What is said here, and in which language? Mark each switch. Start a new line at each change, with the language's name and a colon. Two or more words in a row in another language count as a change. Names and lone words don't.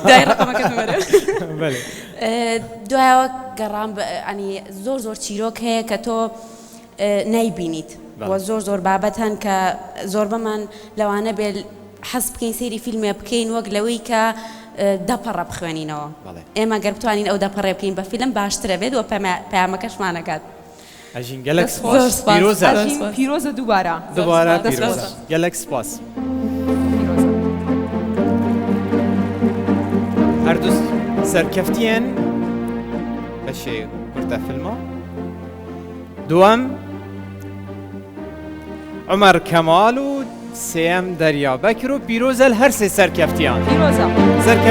Central Kurdish: دوایەوە گەڕام ئەنی زۆر چیرۆک هەیە کە تۆ نایبینیت بۆ زۆر بابەت هەن کە زۆر بەمان لەوانە بێ حەز بکەین سەیری فیلمێ بکەین وەک لەوەی کە دەپەڕە بخوێنینەوە. ئێمە گەر بتوانین ئەو دەپەڕێ بکەین بە فیلم باشترە بێت و پەیامەکەشمانەکات.
Kurdish: ئەژین gelek spas.
Central Kurdish: پیرۆزە دووبارە
Kurdish: پیرۆزە gelek spas.
Central Kurdish: هەردوو سەرکەفتیان بەشێ کورتە فیلمە. دووەم عمر کەمال و سێم دەریا بەکر و پیرۆزە هەر سێ سەرکەفتیان.